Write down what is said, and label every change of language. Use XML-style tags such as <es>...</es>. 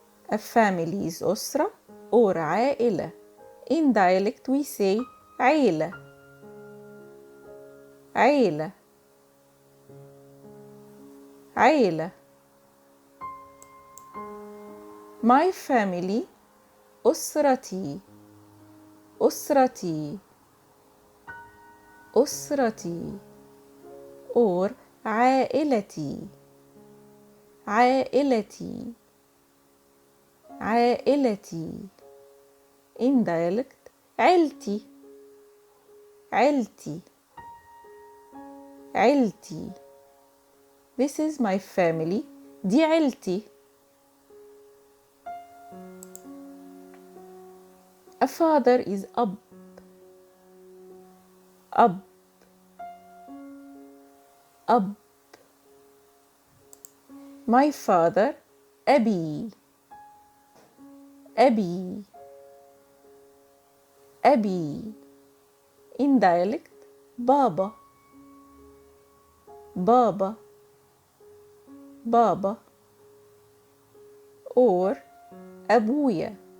<en>A family is أسرة or عائلة. In dialect we say عيلة.</en> <ar>عيلة. عيلة.</ar> <en>My family أسرتي.</en> <ar>أسرتي. أسرتي or عائلتي. عائلتي. عائلتي.</ar> <en>In dialect عيلتي.</en> <ar>عيلتي. عيلتي.</ar> <en>This is my family.</en> <ar>دي عيلتي.</ar> <en>A father is أب.</en> <ar>أب. أب.</ar> <en>My father أبي.</en> <ar>أبي. أبي.</ar> <en>In dialect بابا.</en> <ar>بابا. بابا or أبويا.</ar>